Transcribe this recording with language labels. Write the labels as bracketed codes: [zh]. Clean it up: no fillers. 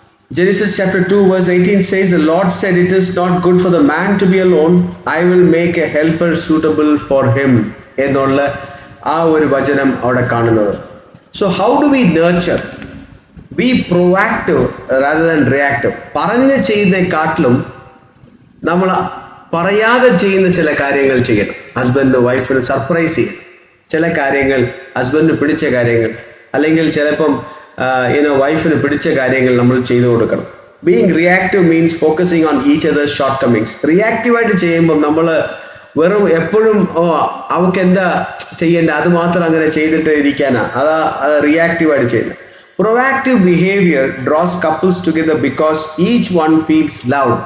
[en] Genesis chapter 2 verse 18 says, the Lord said, it is not good for the man to be alone, I will make a helper suitable for him [ml] എന്നുള്ള ആ ഒരു വചനം അവിടെ കാണുന്നത്. [en] So how do we nurture? Be proactive rather than reactive. [ml] പറഞ്ഞ് ചെയ്യുന്നതിനെക്കാട്ടിലും നമ്മൾ പറയാതെ ചെയ്യുന്ന ചില കാര്യങ്ങൾ ചെയ്യണം. ഹസ്ബൻഡ് വൈഫിന് സർപ്രൈസ് ചെയ്യണം. ചില കാര്യങ്ങൾ ഹസ്ബൻഡിന് പിടിച്ച കാര്യങ്ങൾ, അല്ലെങ്കിൽ ചിലപ്പം വൈഫിന് പിടിച്ച കാര്യങ്ങൾ നമ്മൾ ചെയ്തു കൊടുക്കണം. [en] Being reactive means focusing on each other's shortcomings. [ml] റിയാക്റ്റീവായിട്ട് ചെയ്യുമ്പോൾ നമ്മൾ വെറും എപ്പോഴും അവർക്ക് എന്താ ചെയ്യേണ്ട അത് മാത്രം അങ്ങനെ ചെയ്തിട്ട് ഇരിക്കാനാ, അത് റിയാക്റ്റീവായിട്ട് ചെയ്യുന്നത്. [en] Proactive behavior draws couples together because each one feels loved.